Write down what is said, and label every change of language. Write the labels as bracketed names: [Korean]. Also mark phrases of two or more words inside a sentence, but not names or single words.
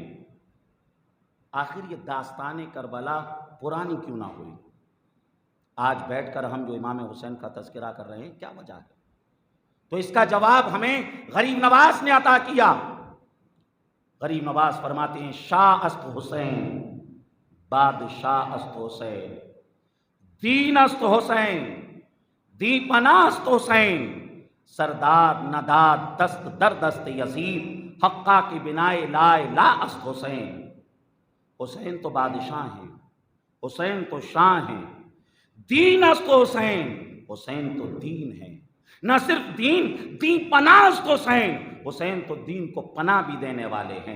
[Urdu] آخر یہ داستان کربلا پرانی کیوں نہ ہوئی؟ آج بیٹھ کر ہم جو امام حسین کا تذکرہ کر رہے ہیں، کیا وجہ ہے؟ تو اس کا جواب ہمیں غریب نواز نے عطا کیا۔ غریب نواز فرماتے ہیں [Persian] شاہ است حسین بادشاہ است حسین، دین است حسین دی پناہ است حسین، سرداد نداد دست در دست یزید، حقہ کی بنائے لا الہ است حسین۔ [Urdu] حسین تو بادشاہ ہیں، حسین تو شاہ ہیں، [Persian] دین است حسین، [Urdu] حسین تو دین ہے، نہ صرف [Persian] دین پناہ است حسین، [Urdu] حسین تو دین کو پناہ بھی دینے والے ہیں۔